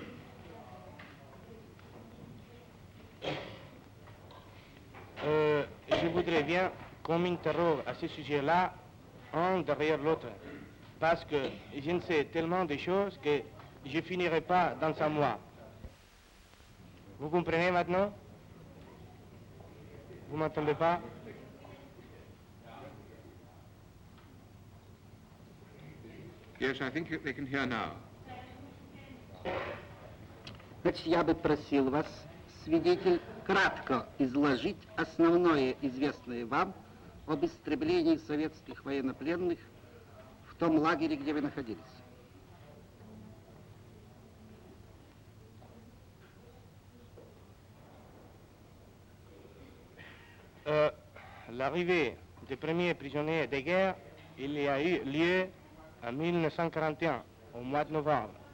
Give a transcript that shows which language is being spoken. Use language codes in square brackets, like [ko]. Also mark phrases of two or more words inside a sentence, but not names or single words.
[fr] Je voudrais bien qu'on m'interroge à ce sujet-là, un derrière l'autre, parce que je ne sais tellement de choses que je ne finirai pas dans un mois. Vous comprenez maintenant? Vous m'entendez pas? [en] Yes, I think they can hear now. [ru] Значит, я бы просил вас, свидетель, кратко изложить основное известное вам об истреблении советских военнопленных в том лагере, где вы находились. [fr] L'arrivée des premiers prisonniers de guerre, il y a eu lieu en 1941, au mois de novembre.